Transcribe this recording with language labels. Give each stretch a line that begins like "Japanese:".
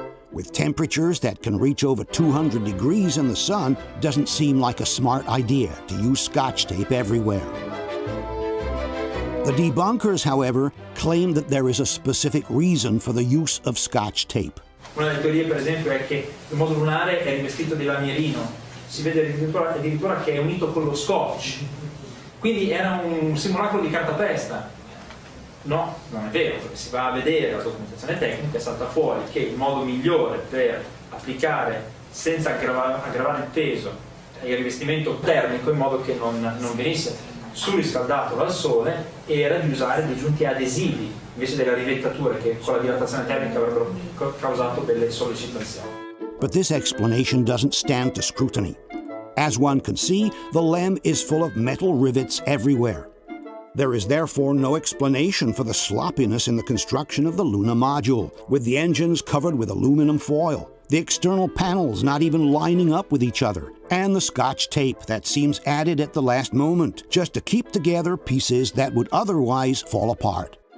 English: With temperatures that can reach over 200 degrees in the sun, doesn't seem like a smart idea to use Scotch tape everywhere. The debunkers, however, claim that there is a specific reason for the use of Scotch tape.
Italian: Una delle teorie, per esempio, è che il modulo lunare è rivestito di lamierino. Si vede addirittura che è unito con lo scotch, quindi era un simulacro di cartapesta. No, non è vero, perché si va a vedere la documentazione tecnica e salta fuori che il modo migliore per applicare senza aggravare il peso il rivestimento termico in modo che non venisse surriscaldato dal sole era di usare dei giunti adesivi invece delle rivettature che con la dilatazione termica avrebbero causato delle sollecitazioni.
English: But this explanation doesn't stand to scrutiny. As one can see, the LEM is full of metal rivets everywhere. There is therefore no explanation for the sloppiness in the construction of the lunar module, with the engines covered with aluminum foil, the external panels not even lining up with each other, and the Scotch tape that seems added at the last moment, just to keep together pieces that would otherwise fall apart.